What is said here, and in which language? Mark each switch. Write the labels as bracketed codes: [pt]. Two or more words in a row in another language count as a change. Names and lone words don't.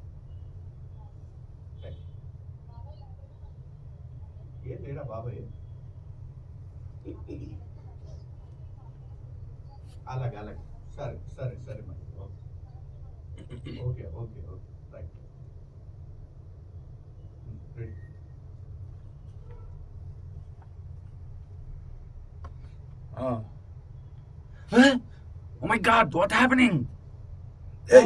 [te] ఏం లేడా బాబాయ్? అలాగే సరే మరి. [en] Okay right. [te] రెడీ. [en] Oh my God! What's happening? Hey!